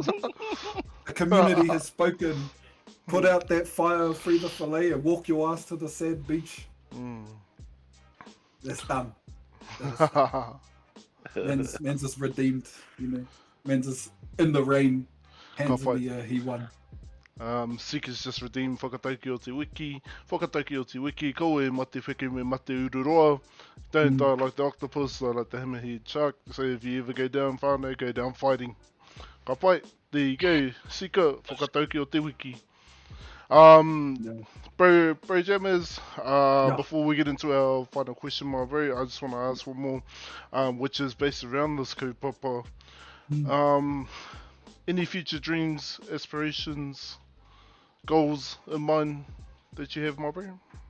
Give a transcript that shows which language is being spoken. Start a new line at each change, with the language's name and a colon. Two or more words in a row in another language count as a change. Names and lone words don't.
English: The community has spoken. Put out that fire, free the fillet, and walk your ass to the sad beach. That's done. Man's is redeemed, you know. Man's is in the rain. Hands in the air, he won. Seekers just redeemed
Māori: whakatauki o te wiki. Whakatauki o te wiki, ko e mate wheke me mate ururoa.
English: Don't die like the octopus, I like the hammerhead shark. So if you ever go down whānau, go down fighting.
Māori: Ka pai,
English: there you go. Seeker,
Māori: whakatauki o te wiki.
English: Bro Jammers, before we get into our final question, my bro, I just want to ask one more, which is based around this kaupapa. Any future dreams, aspirations, goals in mind that you have, my bro?